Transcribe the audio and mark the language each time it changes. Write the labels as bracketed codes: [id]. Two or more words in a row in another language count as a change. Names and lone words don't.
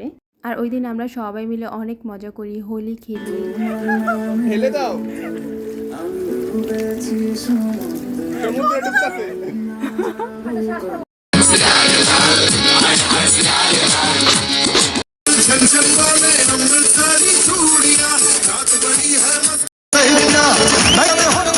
[bn] আর ওই দিন আমরা সবাই মিলে অনেক মজা করি, হোলি খেলি। ঢেলে দাও। সমুদ্রে ডুবতাছে। [hi] छन छन बोले हमने सारी चूड़ियां रात बड़ी है मस्त